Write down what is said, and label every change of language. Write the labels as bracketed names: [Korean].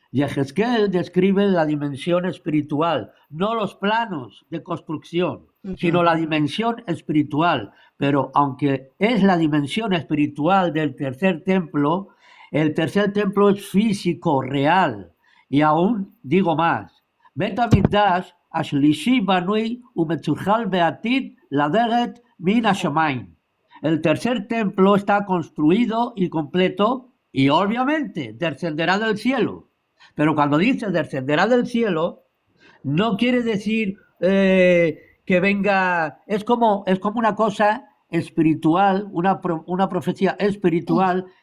[Spanish] Yehezkel describe la dimensión espiritual, no los planos de construcción, sino la dimensión espiritual. Pero aunque es la dimensión espiritual del tercer templo, el tercer templo es físico, real. Y aún digo más. [Hebrew] בית המקדש השלישי בנוי ומצוחל בעתיד לרדת מן השמיים. [Spanish] El tercer templo está construido y completo y obviamente descenderá del cielo. Pero cuando dice descenderá del cielo, no quiere decir que venga, es como una cosa espiritual, una profecía espiritual